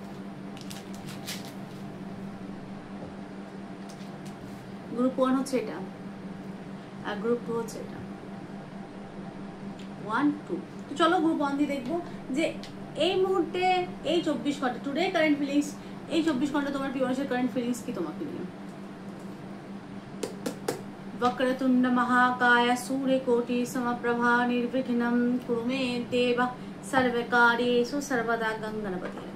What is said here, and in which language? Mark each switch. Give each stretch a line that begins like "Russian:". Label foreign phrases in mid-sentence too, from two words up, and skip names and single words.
Bangla: গ্রুপ 1 হচ্ছে এটা, আর গ্রুপ 2 হচ্ছে এটা। 1 2। তো চলো গ্রুপ 1 দিয়ে দেখবো যে এই মুহূর্তে এই 24 ঘন্টা
English: today current feelings,
Bangla: এই 24 ঘন্টা তোমার প্রিয় মানুষের
English: current feelings
Bangla: কি তোমাকে নিয়ে।
Sanskrit: वक्रतुंड महाकाय सूर्यकोटि समप्रभा निर्विघ्नं कुरु मे देव सर्वकार्येषु सर्वदा गणपति।